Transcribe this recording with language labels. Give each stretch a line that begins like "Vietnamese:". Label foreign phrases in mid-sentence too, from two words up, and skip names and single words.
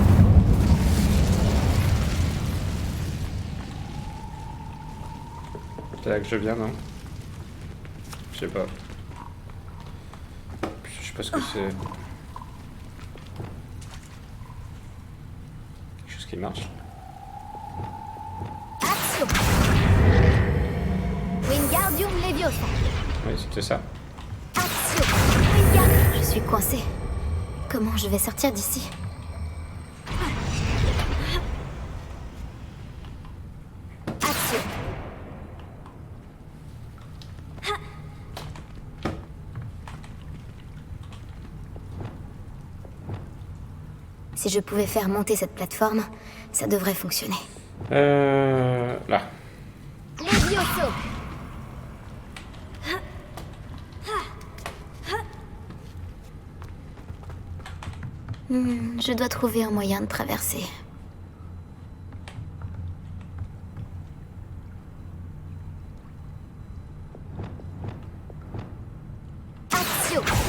French: C'est là que je viens, non? Je sais pas. Je sais pas ce que c'est. Quelque chose qui marche. Accio! Wingardium Leviosa! Oui, c'était ça. Accio! Wingardium! Je suis coincée. Comment je vais sortir d'ici? Accio! Si je pouvais faire monter cette plateforme, ça devrait fonctionner. Là. Levioso! Je dois trouver un moyen de traverser. Accio!